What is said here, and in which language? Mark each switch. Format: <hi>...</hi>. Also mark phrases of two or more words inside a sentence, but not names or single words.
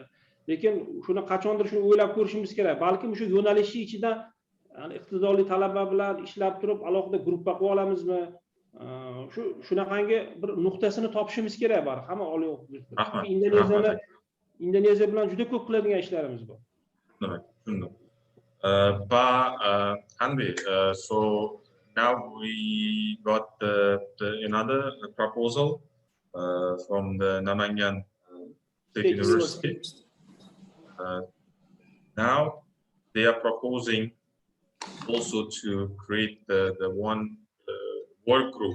<uz>Lekin shuni qachondir shuni o'ylab ko'rishimiz kerak. Balkim shu yo'nalishi ichida iqtidorli talaba bilan ishlab turib alohida guruhga qo'ya olamizmi? Shunaqangi bir nuqtasini topishimiz kerak bor. Hamma oliy o'qituvchilar. Indoneziya bilan juda ko'p qiladigan ishlarimiz bor. Demak, tushundim. Hanbi,</uz> <en>so now we got another proposal from the Namangan State University. Now they are proposing also to create the one work group.</en>